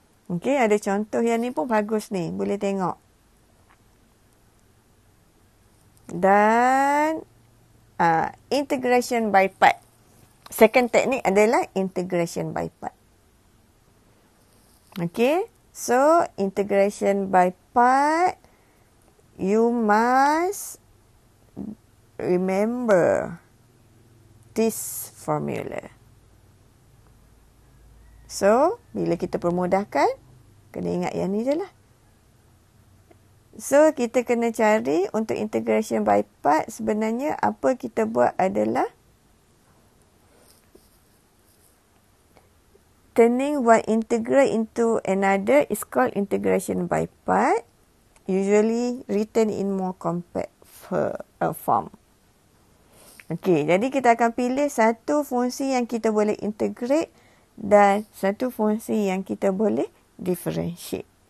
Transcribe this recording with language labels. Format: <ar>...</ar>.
<ms>Okay, ada contoh yang ni pun bagus ni. Boleh tengok. Dan integration by part. Second teknik adalah integration by part.</ms> <en>Okay. So, integration by part, you must remember this formula.</en> <ms>So, bila kita permudahkan, kena ingat yang ni je lah. So, kita kena cari untuk integration by part, sebenarnya apa kita buat adalah</ms> <en>turning one integral into another is called integration by part, usually written in more compact form.</en> <ms>Okey, jadi kita akan pilih satu fungsi yang kita boleh integrate dan satu fungsi yang kita boleh differentiate.</ms>